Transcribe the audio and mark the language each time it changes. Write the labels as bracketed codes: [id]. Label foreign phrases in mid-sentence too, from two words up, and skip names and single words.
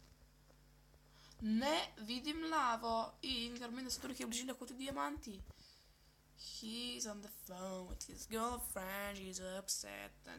[sl] Ne vidim lavo in kar meni, da so tu nekje v bližini lahko tudi diamanti. [en] He's on the phone with his girlfriend, she's upset.